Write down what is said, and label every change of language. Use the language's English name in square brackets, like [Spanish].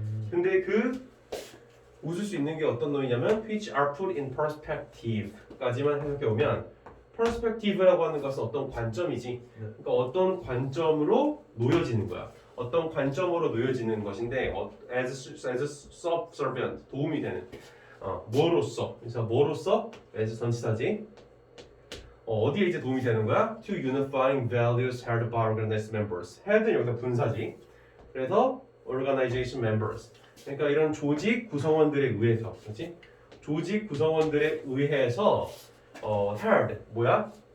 [Korean] 근데 그 웃을 수 있는 게 어떤 놈이냐면 [English] which are put in perspective [Korean] 까지만 해석해 보면, perspective라고 하는 것은 어떤 관점이지. 그러니까 어떤 관점으로 놓여지는 거야. 어떤 관점으로 놓여지는 것인데 [English] as subservient, [Korean] 도움이 되는 뭐로써. 그래서 뭐로써? as 전치사지. 어디에 이제 도움이 되는 거야? [English] To unifying values held by organized members. [Korean] held는 여기서 분사지. 그래서 organization members. 그러니까 이런 조직 구성원들에 의해서, 그렇지? 조직 구성원들에 의해서 held 뭐야?